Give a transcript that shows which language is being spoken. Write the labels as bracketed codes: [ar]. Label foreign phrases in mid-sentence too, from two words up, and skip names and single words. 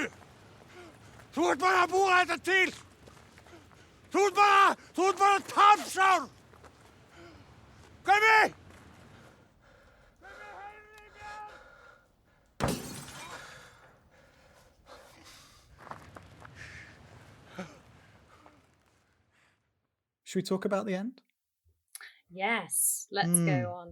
[is] Þú ert bara að búa þetta til. Þú ert bara tapsár. Gummi! [en] Should we talk about the end? Yes, let's go on.